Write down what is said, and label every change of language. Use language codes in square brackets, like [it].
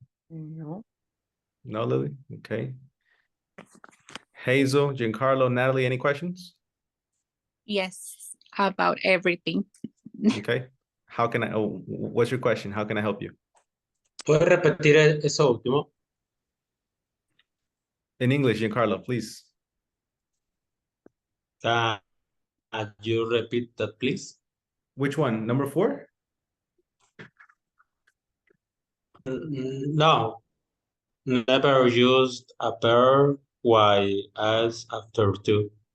[en] No. No, Lily? Okay. Hazel, Giancarlo, Natalie, any questions? Yes, about everything. Okay. How can I, oh, what's your question? How can I help you? [es] ¿Puedes repetir eso último? [en] In English, Giancarlo, please. Uh, you repeat that, please? Which one? Number 4? No, never used a verb y as after to.